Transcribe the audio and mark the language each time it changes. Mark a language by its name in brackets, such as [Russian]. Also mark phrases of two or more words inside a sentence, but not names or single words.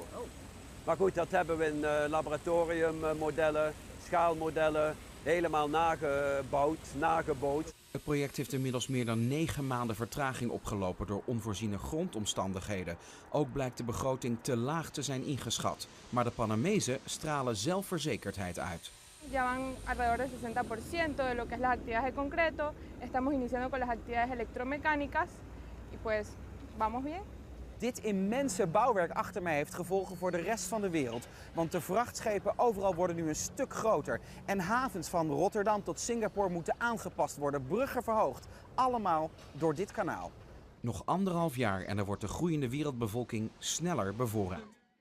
[Dutch] Maar goed, dat hebben we in laboratoriummodellen, schaalmodellen, helemaal nageboot. Het project heeft inmiddels meer dan 9 maanden vertraging opgelopen door onvoorziene grondomstandigheden. Ook blijkt de begroting te laag te zijn ingeschat. Maar de Panamezen stralen zelfverzekerdheid uit. [Spanish] Ya van alrededor del 60% de lo que es las actividades de concreto. Estamos iniciando con las actividades electromecánicas y pues vamos bien. [Dutch] Dit immense bouwwerk achter mij heeft gevolgen voor de rest van de wereld. Want de vrachtschepen overal worden nu een stuk groter. En havens van Rotterdam tot Singapore moeten aangepast worden, bruggen verhoogd. Allemaal door dit kanaal. Nog 1,5 jaar en er wordt de groeiende wereldbevolking sneller bevoorraad.